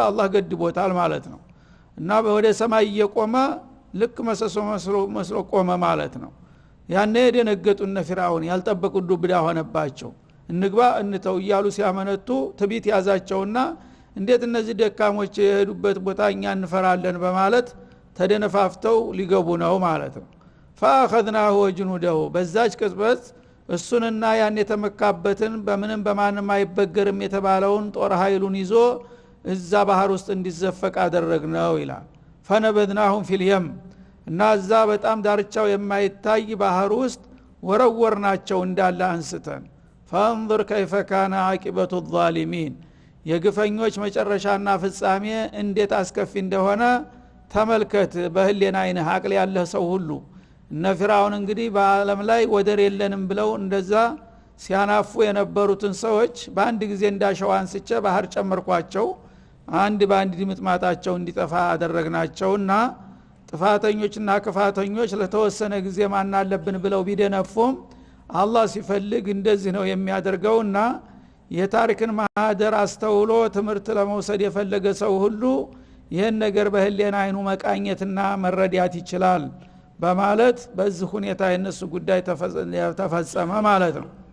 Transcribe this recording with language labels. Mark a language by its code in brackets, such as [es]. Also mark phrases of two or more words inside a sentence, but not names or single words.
[am] አላህ ገድቦታል ማለት ነው። እና ወደ ሰማይ እየቆመ ልክ መሰሶ መስሎ ቆመ ማለት ነው። ያኔ ደነገጡ እነ ፊርዓውን፣ ያልጠበቁት ዱብዳ ሆነባቸው። እንግባ እንተው እያሉ ሲያመነቱ ትቢት ያዛቸውና እንዴት እነዚህ ደካሞች የሄዱበት ቦታ እኛ እንፈራለን በማለት ተደነፋፍተው ሊገቡ ነው ማለት ነው። [ar] فاخذناه وجنوده [am] በዛች ቅጽበት እሱንና ያን የተመካበትን በምንም በማንም አይበገርም የተባለውን ጦር ኃይሉን ይዞ እዛ ባህር ውስጥ እንዲዘፈቅ አደረግነው ይላል። [ar] فنبذناهم في اليم [am] እና እዛ በጣም ዳርቻው የማይታይ ባህር ውስጥ ወረወርናቸው እንዳለ አንስተን [ar] فانظر كيف كان عاقبة الظالمين [am] የግፈኞች መጨረሻና ፍጻሜ እንዴት አስከፊ እንደሆነ ተመልከት በህሊና አይነ አቅል ያለህ ሰው ሁሉ። እነ ፊርዓውን እንግዲህ በአለም ላይ ወደር የለንም ብለው እንደዛ ሲያናፉ የነበሩትን ሰዎች በአንድ ጊዜ እንዳሸዋ አንስቼ ባህር ጨመርኳቸው፣ አንድ ባንድ ድምጥማጣቸው እንዲጠፋ አደረግናቸውና ጥፋተኞችና ክፋተኞች ለተወሰነ ጊዜ ማን አለብን ብለው ቢደነፉም አላህ ሲፈልግ እንደዚህ ነው የሚያደርገውና የታሪክን ማህደር አስተውሎ ትምህርት ለመውሰድ የፈለገ ሰው ሁሉ ይህን ነገር በህሊና አይኑ መቃኘትና መረዳት ይችላል በማለት በዚህ ሁኔታ የነሱ ጉዳይ ተፈጸመ ማለት ነው።